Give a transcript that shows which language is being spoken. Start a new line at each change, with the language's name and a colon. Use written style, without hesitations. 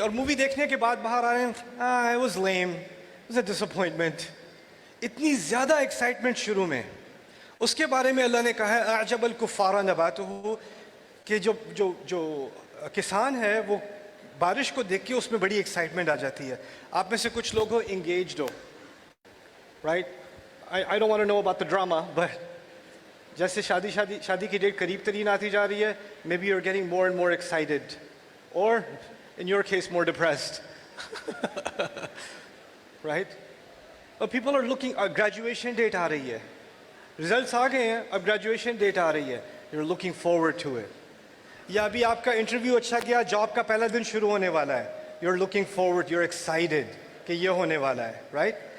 Urdu: اور مووی دیکھنے کے بعد باہر آ رہے ہیں،
English: It was lame, it was a disappointment.
Urdu: اتنی زیادہ ایکسائٹمنٹ شروع میں. اس کے بارے میں اللہ نے کہا ہے
Arabic: اعجب الکفار نباتہ،
Urdu: کہ جو کسان ہے وہ بارش کو دیکھ کے اس میں بڑی ایکسائٹمنٹ آ جاتی ہے. آپ میں سے کچھ لوگ ہو engaged ہو، right,
English: I don't want to know about the drama, but
Urdu: جیسے شادی کی ڈیٹ قریب ترین آتی جا رہی ہے،
English: maybe you're getting more and more excited, or in your case more depressed. right? But people are looking،
Urdu: graduation date آ رہی ہے، ریزلٹس آ گئے ہیں، اب گریجویشن ڈیٹ آ رہی ہے،
English: you're looking forward to it.
Urdu: یا ابھی آپ کا انٹرویو اچھا گیا، جاب کا پہلا دن شروع ہونے والا ہے،
English: you're looking forward، you're excited
Urdu: کہ یہ ہونے والا ہے، right?